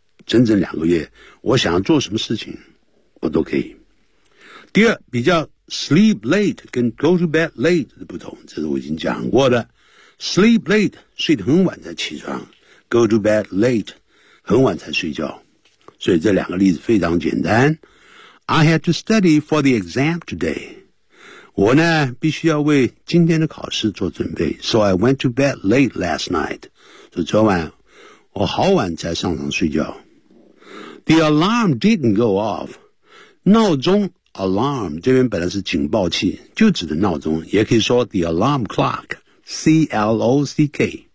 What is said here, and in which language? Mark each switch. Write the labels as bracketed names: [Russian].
[Chinese] 整整两个月我想要做什么事情我都可以。第二，比较Sleep late 跟 go to bed late 的不同，这是我已经讲过的。 Sleep late 睡得很晚才起床 ，go to bed late 很晚才睡觉。所以这两个例子非常简单。 [English] I had to study for the exam today. [Chinese] 我呢必须要为今天的考试做准备。 [English] So I went to bed late last night. [Chinese] 所以昨晚我好晚才上床睡觉。 [English] The alarm didn't go off. [Chinese] 闹钟。 Alarm 这边本来是警报器，就指的闹钟，也可以说 the alarm clock, C L O C K.